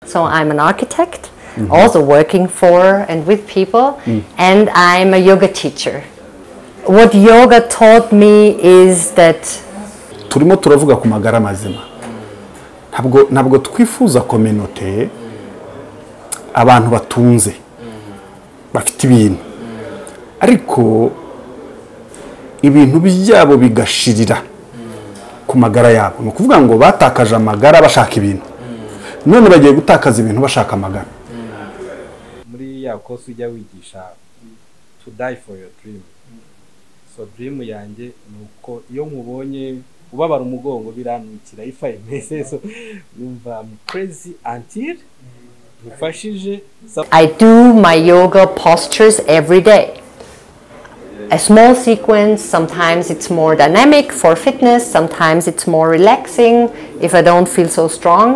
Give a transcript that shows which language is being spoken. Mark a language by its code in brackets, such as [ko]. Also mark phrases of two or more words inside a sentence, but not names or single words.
[en] So I'm an architect, also working for and with people, and I'm a yoga teacher. What yoga taught me is that [rw] turimo turavuga ku magara mazima. Ntabwo twifuza community abantu batunze bafite ibintu ariko ibintu byabo bigashirira ku magara yabo. No kuvuga ngo batakaje amagara bashaka ibintu. None bagiye gutakaza ibintu bashaka amagara. Muri ya course ujya wigisha [en] to die for your dream. So dream [rw] yanjye nuko iyo nkubonye ubabara umugongo biranukira [en] if I may say so, [rw] numva [en] I'm crazy [rw] until ufashije. [en] I do my yoga postures every day. A small sequence, sometimes it's more dynamic for fitness, sometimes it's more relaxing if I don't feel so strong.